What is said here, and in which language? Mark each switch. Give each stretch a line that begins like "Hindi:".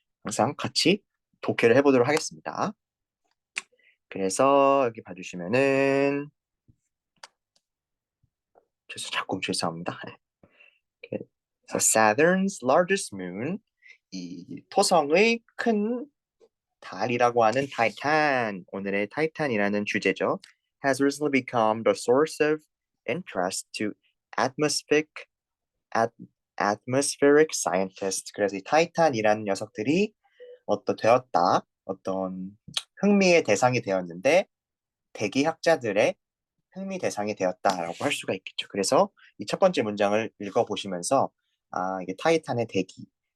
Korean: 항상 같이 독해를 해보도록 하겠습니다. 그래서 여기 봐주시면은 자꾸 죄송합니다. 그래서
English: Saturn's largest moon,
Korean: 이 토성의 큰 달이라고 하는 타이탄, 오늘의 타이탄이라는 주제죠.
English: has recently become the source of interest to atmospheric, atmospheric scientists.
Korean: 그래서 이 타이탄이라는 녀석들이 어떤 흥미의 대상이 되었는데 대기학자들의 흥미 대상이 되었다라고 할 수가 있겠죠. 그래서 이 첫 번째 문장을 읽어보시면서 이게 타이탄의 대기.